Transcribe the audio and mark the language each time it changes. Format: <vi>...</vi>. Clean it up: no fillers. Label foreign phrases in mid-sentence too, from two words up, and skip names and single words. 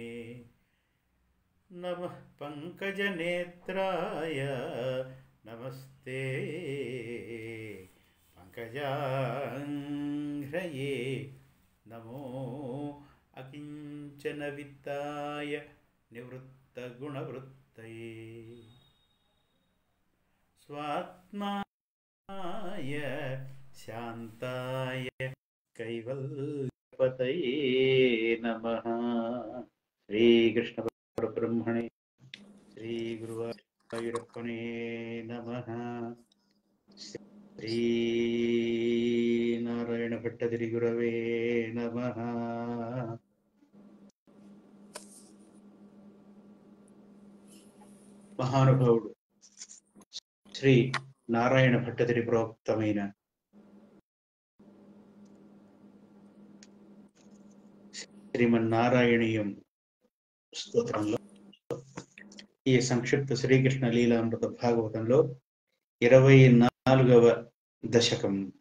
<sa>नमः पंकजनेत्राय नमस्ते पंकजांघ्रये नमो अकिंचनवित्ताय निवृत्तगुणवृत्तये स्वात्माय शांताय कैवल्यपतये नमः। श्रीकृष्ण परब्रह्मणे श्रीगुरुवायूरप्पने नमः। श्रीनारायण भट्टतिरिगुरवे नमः।</sa> <te>మహానుభావుడు శ్రీ నారాయణ భట్టతిరి ప్రోక్తమైన శ్రీమన్నారాయణీయం స్తోత్రంలో ఈ సంక్షిప్త శ్రీకృష్ణ లీలామృత భాగవతంలో 24వ దశకం.</te>